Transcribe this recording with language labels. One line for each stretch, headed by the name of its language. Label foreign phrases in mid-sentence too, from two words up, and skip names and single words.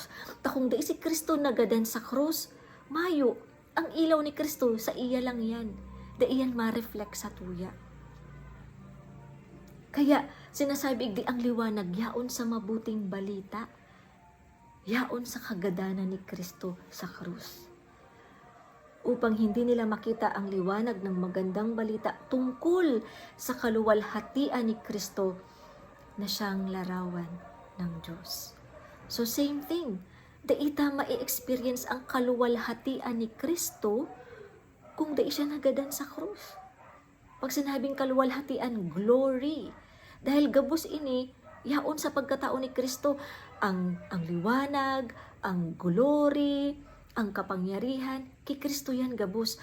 Bikol: Kung dai si Kristo nagadan sa krus, mayo, ang ilaw ni Kristo sa iya lang yan. Daiyan ma-reflect sa tuya. Kaya sinasabi di ang liwanag yaon sa mabuting balita, yaon sa kagadanan ni Kristo sa krus.
Filipino: Upang hindi nila makita ang liwanag ng magandang balita tungkol sa kaluwalhatian ni Kristo na siyang larawan ng Diyos.
English: So same thing,
Bikol: daita ma-experience ang kaluwalhatian ni Kristo kung dai siya nagadan sa krus.
Filipino: Pag sinabing kaluwalhatian, glory.
Bikol: Dahil gabos ini, yaon sa pagkatao ni Kristo, ang liwanag, ang glory, ang kapangyarihan, kay Kristo yan gabos.